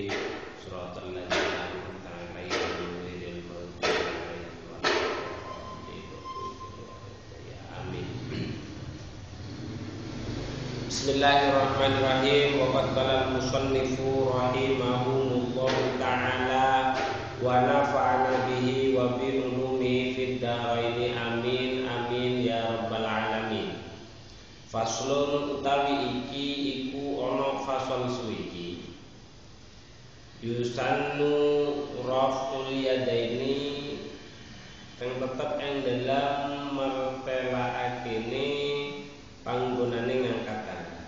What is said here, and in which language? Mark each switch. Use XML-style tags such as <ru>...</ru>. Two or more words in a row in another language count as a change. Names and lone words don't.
<ar>صراط الذين أنعمت عليهم غير المغضوب عليهم ولا الضالين. Amin. Bismillahirrahmanirrahim. وقال المصنف رحمهم الله تعالى ونفعنا به وبعلومه في الدارين آمين آمين يا رب العالمين.</ar> <jv>Faslun utawi iki iku ana fasal suwiki.</jv> <ar>يسن رفع اليدين</ar> <jv>kang tetep ing dalam mertelaakene panggonane ngangkat tangan.</jv>